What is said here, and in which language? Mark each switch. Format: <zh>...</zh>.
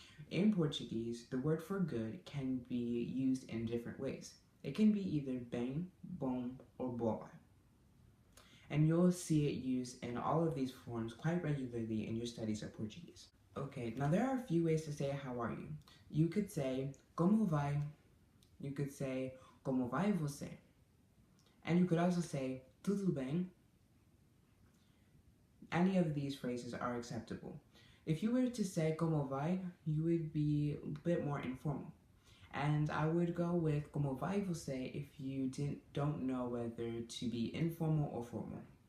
<en>In Portuguese, the word for good can be used in different ways. It can be either bem, bom, or boa. And you'll see it used in all of these forms quite regularly in your studies of Portuguese. Okay, now there are a few ways to say how are you. You could say</en> <pt>como vai.</pt> <en>You could say</en> <pt>como vai você.</pt> <en>And you could also say</en> <pt>tudo bem.</pt> <en>Any of these phrases are acceptable. If you were to say</en> <pt>como vai,</pt> <en>you would be a bit more informal. And I would go with</en> <pt>como vai você</pt> <en>if you don't know whether to be informal or formal.</en>